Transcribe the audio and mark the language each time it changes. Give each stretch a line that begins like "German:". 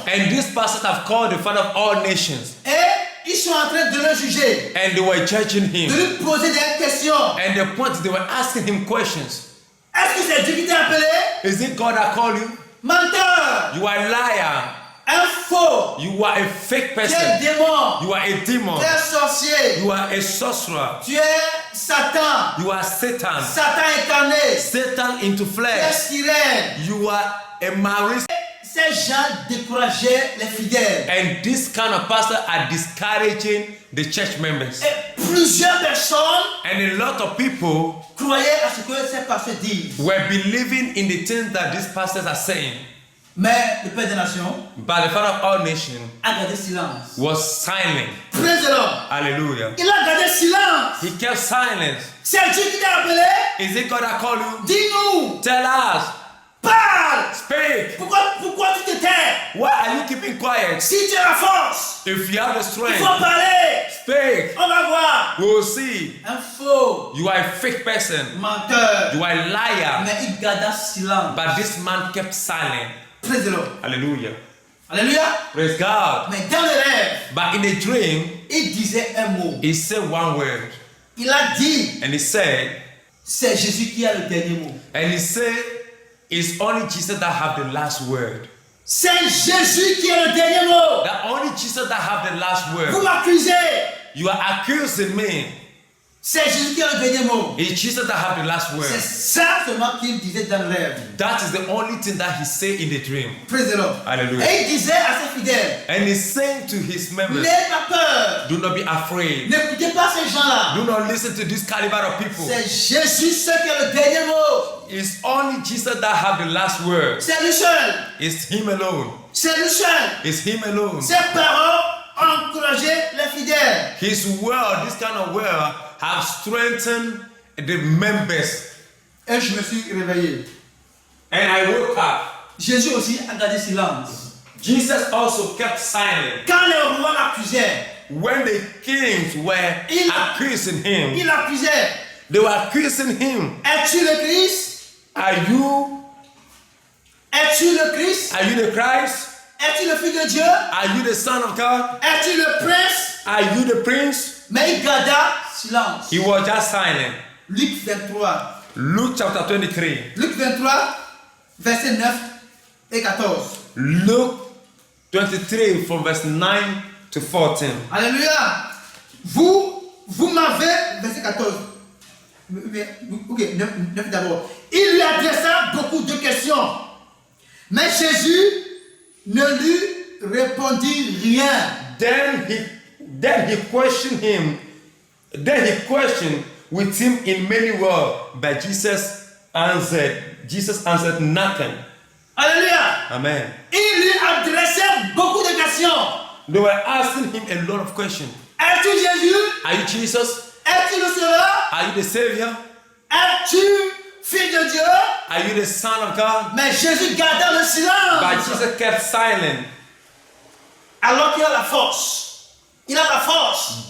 English: And these pastors have called the Father of all nations,
French: Et ils sont en train de le juger,
English: and they were judging
French: de
English: him.
French: lui poser des questions.
English: And the point is they were asking him questions.
French: Est-ce que c'est Dieu qui t'a appelé?
English: Is it God that called you?
French: Menteur,
English: You are a liar.
French: un faux,
English: You are a fake
French: tu es
English: person.
French: démon,
English: You are a demon.
French: tu es sorcier,
English: You are a sorcerer.
French: tu es Satan,
English: You are Satan.
French: Satan incarné,
English: Satan into
French: tu es
English: flesh.
French: sirène.
English: You are a marriage.
French: Ces gens décourageaient les fidèles.
English: And this kind of pastor are discouraging the church members.
French: Et plusieurs personnes
English: And a lot of people
French: croyaient à ce que ces pasteurs disent.
English: were believing in the things that these pastors are saying.
French: Mais le Père des Nations
English: But the Father of all nations
French: a gardé silence.
English: was silent. Praise the Lord. Hallelujah.
French: Il a gardé silence.
English: He kept silence.
French: C'est Dieu qui t'a appelé.
English: Is it God that called you?
French: Dis-nous.
English: Tell us.
French: Parle.
English: Speak.
French: Pourquoi tu te tais?
English: Why are you keeping quiet?
French: Si tu as la force,
English: If you have the
French: il
English: strength,
French: faut parler.
English: speak.
French: On va voir.
English: We will see.
French: Un faux
English: You are a fake person.
French: menteur.
English: You are a liar.
French: Mais il garda silence.
English: But this man kept silent. Praise the Lord. Hallelujah.
French: Alléluia.
English: Praise God.
French: Mais dans le rêve,
English: But in a dream,
French: il disait un mot.
English: he said one word.
French: Il a dit,
English: And he said,
French: c'est Jésus qui a le dernier mot.
English: and he said, it's only Jesus that have the last word.
French: C'est Jésus qui a le dernier mot.
English: That only Jesus that have the last
French: Vous
English: word.
French: m'accusez.
English: You are accusing me.
French: C'est Jésus qui a le dernier mot.
English: It's Jesus that have the last
French: C'est
English: word.
French: ça seulement qu'il disait dans le rêve.
English: That is the only thing that he said in the dream. Praise the Lord. Hallelujah.
French: Et il disait à ses fidèles,
English: And he's saying to his members,
French: n'ayez pas peur.
English: do not be afraid.
French: N'écoutez pas ces gens-là.
English: Do not listen to this caliber of people.
French: C'est Jésus seul qui a le dernier mot.
English: It's only Jesus that have the last word.
French: C'est lui seul.
English: It's him alone.
French: C'est lui seul.
English: It's him alone.
French: Ses paroles ont encouragé les fidèles.
English: His word, this kind of word, have strengthened the members.
French: Et je me suis réveillé.
English: And I woke up.
French: Jésus aussi a gardé silence.
English: Jesus also kept silent.
French: Quand les rois l'accusaient,
English: When the kings were accusing him,
French: il accusait.
English: they were accusing him.
French: Es-tu le Christ?
English: Are you
French: Es-tu le Christ?
English: the Christ?
French: Es-tu le Fils de Dieu?
English: Are you the Son of God?
French: Es-tu le Prince?
English: Are you the Prince?
French: Mais il garda silence.
English: He was just silent.
French: Luc 23.
English: Luke chapter 23.
French: Luc 23, versets 9 et 14.
English: Luke 23 from verse 9 to 14.
French: Alléluia. Vous m'avez, verset 14. Ok, 9 d'abord. Il lui adressa beaucoup de questions. Mais Jésus ne lui répondit rien.
English: Then he questioned him. Then he questioned with him in many words. But Jesus answered nothing.
French: Alléluia.
English: Amen.
French: Il lui adressait beaucoup de questions.
English: They were asking him a lot of questions.
French: Es-tu Jésus?
English: Are you Jesus?
French: Es-tu le Sauveur?
English: Are you the Savior?
French: Es-tu Fils de Dieu?
English: Are you the Son of God?
French: Mais Jésus garda le
English: But
French: silence.
English: Jesus kept silent.
French: Alors qu'il a la force. Il a la force.